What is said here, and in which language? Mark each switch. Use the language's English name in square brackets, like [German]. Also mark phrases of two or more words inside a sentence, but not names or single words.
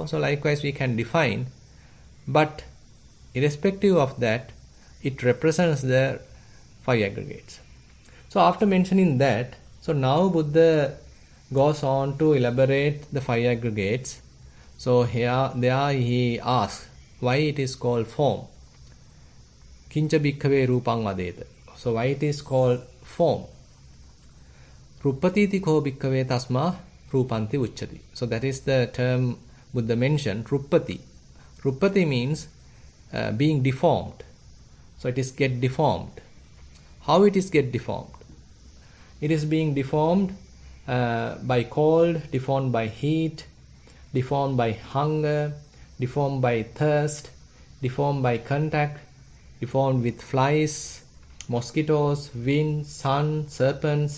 [English] So likewise we can define, but irrespective of that, it represents the 5 aggregates. So after mentioning that, so now Buddha goes on to elaborate the 5 aggregates. So there he asks why it is called form. [Pali] Kincha bhikkhave rupang vadeta. [English] So why it is called form? [Pali] Ruppatiti ko bhikkhave tasma rupanti uchchati. [English] So that is the term Buddha mentioned, ruppati. Ruppati means being deformed. So it is get deformed. How it is get deformed? It is being deformed by cold, deformed by heat, deformed by hunger, deformed by thirst, deformed by contact, deformed with flies, mosquitoes, wind, sun, serpents.